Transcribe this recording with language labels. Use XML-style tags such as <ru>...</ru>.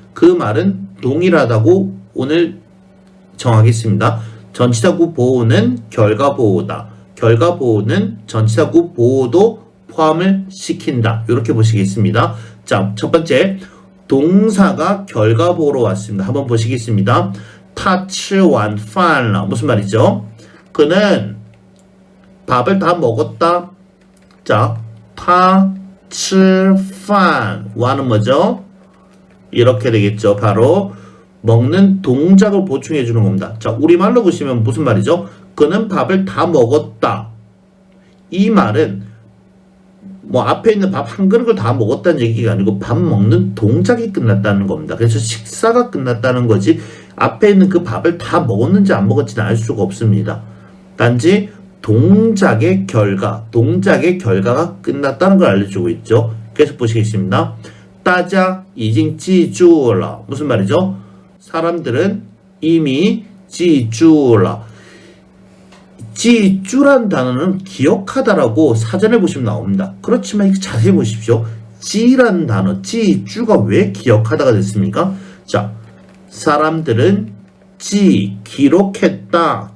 <ko>그 말은 동일하다고 오늘 정하겠습니다. 전치사구 보호는 결과보호다. 결과보호는 전치사구 보호도 포함을 시킨다. 이렇게 보시겠습니다. 자, 첫 번째 동사가 결과보호로 왔습니다. 한번 보시겠습니다.</ko> <zh>他吃完饭了</zh> <ko>무슨 말이죠? 그는 밥을 다 먹었다. 자,</ko> <zh>他吃饭</zh> <ko>와는 뭐죠? 이렇게 되겠죠. 바로 먹는 동작을 보충해 주는 겁니다. 자, 우리말로 보시면 무슨 말이죠? 그는 밥을 다 먹었다. 이 말은 뭐 앞에 있는 밥 한 그릇을 다 먹었다는 얘기가 아니고 밥 먹는 동작이 끝났다는 겁니다. 그래서 식사가 끝났다는 거지 앞에 있는 그 밥을 다 먹었는지 안 먹었지는 알 수가 없습니다. 단지 동작의 결과가 끝났다는 걸 알려주고 있죠. 계속 보시겠습니다.</ko> <zh>大家已经记住了</zh> <ko>무슨 말이죠? 사람들은 이미 记住了 지주란 단어는 기억하다라고 사전에 보시면 나옵니다. 그렇지만 이거 자세히 보십시오. 지라는 단어, 지주가 왜 기억하다가 됐습니까? 자, 사람들은 기록했다.</ko>